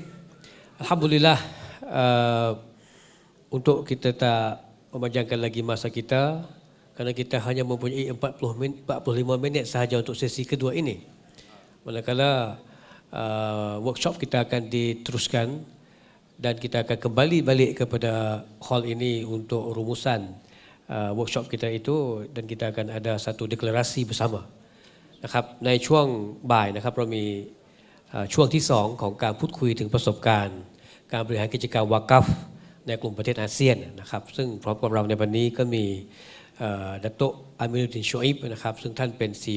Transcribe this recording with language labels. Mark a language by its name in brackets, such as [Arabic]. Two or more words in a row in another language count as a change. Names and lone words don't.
[Malay] Alhamdulillah, untuk kita tak memanjangkan lagi masa kita, kerana kita hanya mempunyai 45 minit sahaja untuk sesi kedua ini. Manakala workshop kita akan diteruskan dan kita akan kembali balik kepada hall ini untuk rumusan workshop kita itu, dan kita akan ada satu deklarasi bersama. [Thai] นะครับในช่วงบ่ายนะครับเรามีช่วงที่2ของการพูดคุยถึงประสบการณ์การบริหารกิจการวากัฟในกลุ่มประเทศอาเซียนนะครับซึ่งพร้อมกับเราในวันนี้ก็มีดัตโตอามินุดดินโชอิบนะครับซึ่งท่านเป็น